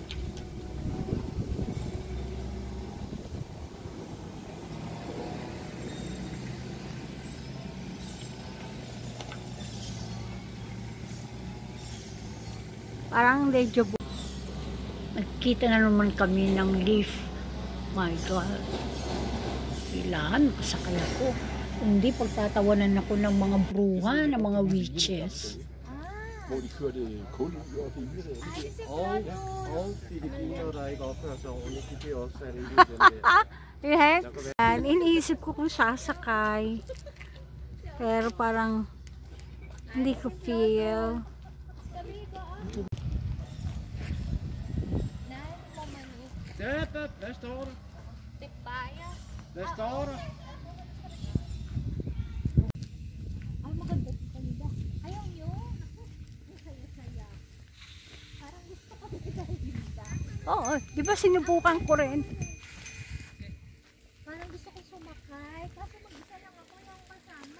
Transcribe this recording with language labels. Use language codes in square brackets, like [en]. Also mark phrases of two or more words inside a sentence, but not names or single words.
[tl] Parang deja vu. Nagkita na naman kami ng leaf. [en] My God. [tl] Kailangan masakay ako. Hindi pagtatawanan ako ng mga bruha, ng mga witches. [da] Hvor de kørte kul op i Jylland. Og Filippiner, der ikke opfører sig ordentligt, de bliver også sat ind i den der. [tl] Yan, iniisip ko kung sasakay. Pero parang hindi ko feel. [da] Hvad står der? Hvad står der? [tl] Ay, maganda po kanila. Ayaw nyo. Ako, saya-saya. Parang gusto ko nila ganda. Oo, di ba sinubukan ko rin? Parang gusto ko sumakay. Kaso mag-isa lang ako yung kasama.